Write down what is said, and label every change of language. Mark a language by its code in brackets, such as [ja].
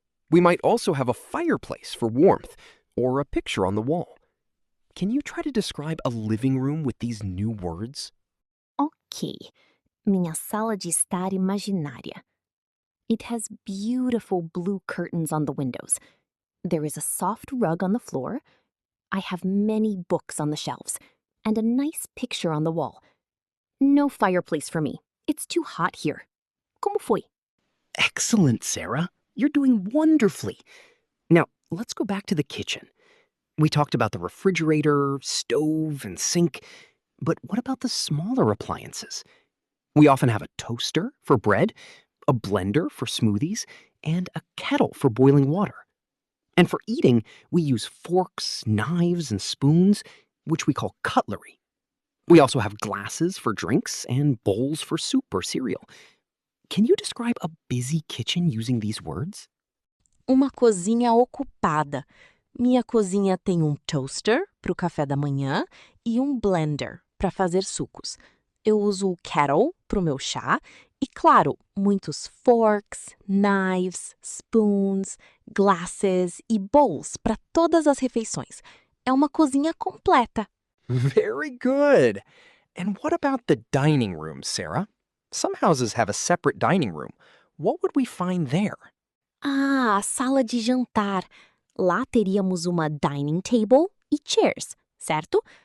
[en] We might also have a fireplace for warmth, or a picture on the wall. Can you try to describe a living room with these new words? [pt] Ok, minha sala de estar imaginária. [en] It has beautiful blue curtains on the windows. There is a soft rug on the floor. I have many books on the shelves, and a nice picture on the wall. No fireplace for me. It's too hot here. [pt] Como foi? [en] Excellent, Sarah. You're doing wonderfully. Now, let's go back to the kitchen. We talked about the refrigerator, stove, and sink, but what about the smaller appliances? We often have a toaster for bread, a blender for smoothies, and a kettle for boiling water. And for eating, we use forks, knives, and spoons, which we call cutlery. We also have glasses for drinks and bowls for soup or cereal. Can you describe a busy kitchen using these words? [pt] Uma cozinha ocupada. Minha cozinha tem toaster para o café da manhã e blender para fazer sucos. Eu uso o kettle para o meu chá e, claro, muitos forks, knives, spoons, glasses e bowls para todas as refeições. É uma cozinha completa. [en] Very good! And what about the dining room, Sarah? Some houses have a separate dining room. What would we find there? [pt] Ah, a sala de jantar. Lá teríamos uma dining table e chairs, certo?